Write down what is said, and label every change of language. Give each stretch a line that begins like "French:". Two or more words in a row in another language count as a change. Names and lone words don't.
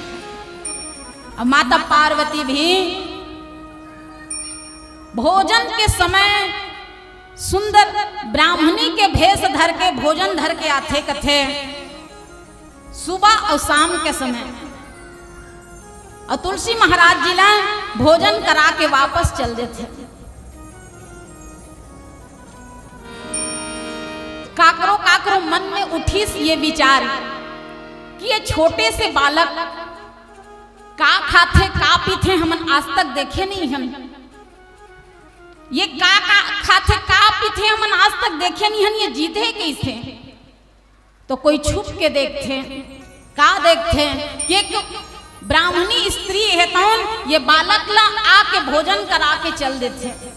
Chhattisgarhi: और माता पार्वती भी भोजन के समय सुंदर ब्राह्मणी के भेष धर के भोजन धर के आते कथे, सुबह और शाम के समय। और तुलसी महाराज जी ला भोजन करा के वापस चल देते। काकरो काकरो मन में उठीस ये विचार कि ये छोटे से बालक का खाते का पीते हमन आज तक देखे नहीं। हम ये का खाते का पीते हमन आज तक देखे नहीं हन, ये जीते कैसे? तो कोई छुप के देखते, का देखते कि एक ब्राह्मणी स्त्री है तौन ये बालक ला आके भोजन करा के चल देते।